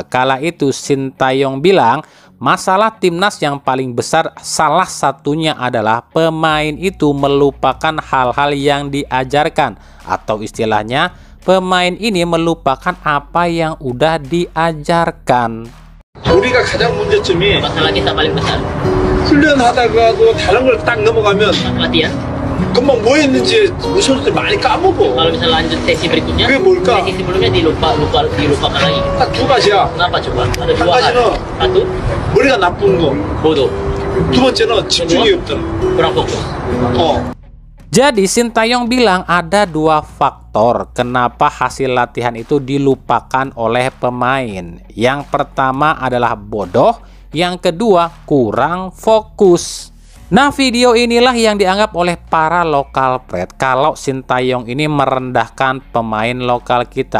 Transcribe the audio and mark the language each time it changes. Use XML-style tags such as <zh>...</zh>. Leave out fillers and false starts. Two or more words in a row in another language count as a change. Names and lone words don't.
<id>Kala itu Sintayong bilang masalah timnas yang paling besar salah satunya adalah pemain itu melupakan hal-hal yang diajarkan atau istilahnya pemain ini melupakan apa yang udah diajarkan.</id> <ko>우리가 가장 문제점이</ko> <id>masalah kita paling besar</id> <ko>훈련하다가도 다른 걸 딱 넘어가면</ko> <id>latihan.</id> <ko>금방 뭐 했는지 우리 선수들 많이 까먹어.</ko> <id>Kalau misalnya lanjut sesi berikutnya,</id> <ko>그게 뭘까?</ko> <id>sesi sebelumnya dilupakan lagi.</id> <ko>딱 두 가지야.</ko> <id>Kenapa coba? Ada</id> <ko>한</ko> <id>dua hal.</id> <ko>가지는</ko> <id>Satu,</id> <ko>머리가 나쁜 거.</ko> <id>bodoh,</id> <ko>두 번째는 집중이 없더라.</ko> <id>kurang fokus. Jadi Sintayong bilang ada 2 faktor kenapa hasil latihan itu dilupakan oleh pemain. Yang pertama adalah bodoh, yang kedua kurang fokus. Nah video inilah yang dianggap oleh para lokal Pret kalau Sintayong ini merendahkan pemain lokal kita.</id>